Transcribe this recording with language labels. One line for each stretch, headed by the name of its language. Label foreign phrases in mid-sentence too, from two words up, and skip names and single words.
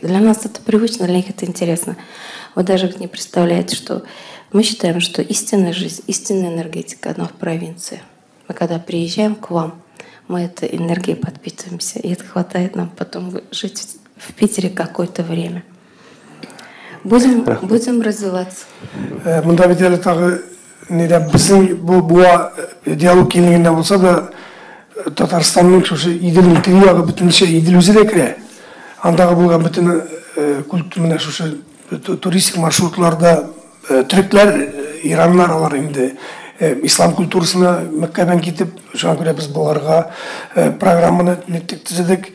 Russian: Для нас это привычно, для них это интересно. Вы даже не представляете, что мы считаем, что истинная жизнь, истинная энергетика, она в провинции. Мы когда приезжаем к вам, мы этой энергией подпитываемся, и это хватает нам потом жить в Питере какое-то время. Будем развиваться.
Tatar: Мында бит әле тагы безнең бу диалог килгәндә булса да Татарстанның шушы Иделнең теге ягы бөтенчә Идел үзе дә керә. Андагы булган бөтен культура менә шушы туристик маршрутларда төрекләр, ираннар алар инде ислам культурасына Мәккәдән китеп, шуңа күрә без буларга программаны төзедек.